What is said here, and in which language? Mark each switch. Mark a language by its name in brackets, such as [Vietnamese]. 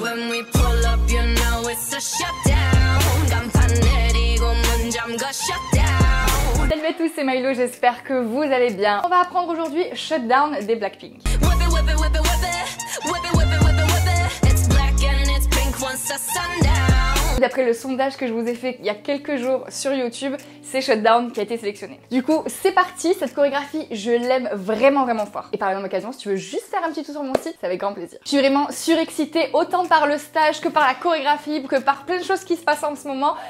[English] When we pull up, you know it's a shutdown. [Korean] 간판 내리고 문 잠가 [English] shutdown. [French] Salut à tous, c'est Mylo, j'espère que vous allez bien. On va apprendre aujourd'hui Shutdown des Blackpink. [English] Whip it, whip it, whip it, whip it. Whip it, whip it, whip it, whip it. It's black and it's pink once the sundown. [French] D'après le sondage que je vous ai fait il y a quelques jours sur YouTube, c'est Shutdown qui a été sélectionné. Du coup, c'est parti, cette chorégraphie, je l'aime vraiment fort. Et par la même occasion, si tu veux juste faire un petit tour sur mon site, c'est avec grand plaisir. Je suis vraiment surexcitée, autant par le stage que par la chorégraphie, que par plein de choses qui se passent en ce moment.